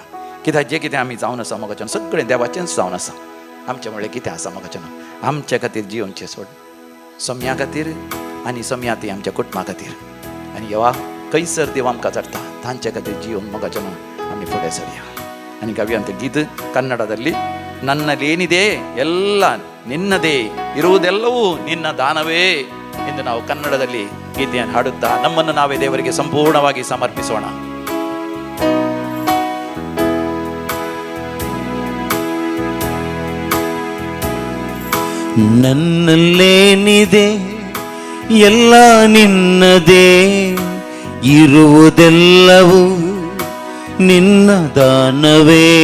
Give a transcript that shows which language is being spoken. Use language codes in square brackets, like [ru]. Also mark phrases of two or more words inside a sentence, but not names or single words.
[kok] कित्याक जें कितें आमी जावन आसा मोगाचें सगळें देवाचेंच जावन आसा. आमचें म्हणलें कितें आसा मोगाचें आमचे खातीर जिवनचें सोड सम्या खातीर आनी सम्या ती आमच्या कुटुंबा खातीर आनी येवा खंयसर देव आमकां जाता तांचे खातीर जिवन मोगाचें आमी फुडें सरया. आनी गावयान तें गीत [kn] ಕನ್ನಡದಲ್ಲಿ ನನ್ನಲ್ಲೇನಿದೆ ಎಲ್ಲ ನಿನ್ನದೇ ಇರುವುದೆಲ್ಲವೂ ನಿನ್ನ ದಾನವೇ ಇಂದು ನಾವು ಕನ್ನಡದಲ್ಲಿ ಗೀತೆಯನ್ನು ಹಾಡುತ್ತಾ ನಮ್ಮನ್ನು ನಾವೇ ದೇವರಿಗೆ ಸಂಪೂರ್ಣವಾಗಿ ಸಮರ್ಪಿಸೋಣ. ನನ್ನಲ್ಲೇನಿದೆ ಎಲ್ಲ ನಿನ್ನದೇ, ಇರುವುದೆಲ್ಲವೂ ನಿನ್ನ ದಾನವೇ.